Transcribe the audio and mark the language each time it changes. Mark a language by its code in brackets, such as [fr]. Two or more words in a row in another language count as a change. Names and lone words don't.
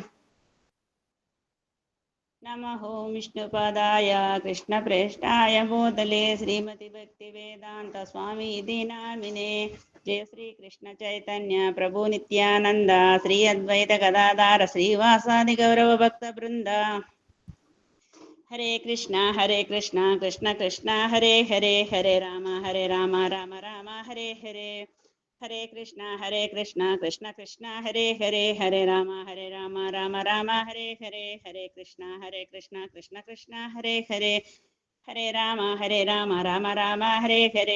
[sa] నమః ఓం విష్ణుపదాయ కృష్ణప్రేష్టాయ భూతలే శ్రీమతి భక్తి వేదాంత స్వామి ఇది నామినే. జయ శ్రీ కృష్ణ చైతన్య ప్రభు నిత్యానంద శ్రీ అద్వైత గదాధార శ్రీవాసాది గౌరవ భక్త బృంద. హరే కృష్ణ కృష్ణ కృష్ణ హరే హరే, హరే రామ రామ రామ హరే హరే. హరే కృష్ణ కృష్ణ కృష్ణ హరే హరే, హరే రామ రామ రామ హరే హరే. హరే కృష్ణ కృష్ణ కృష్ణ హరే హరే, హరే రామ రామ రామ హరే హరే.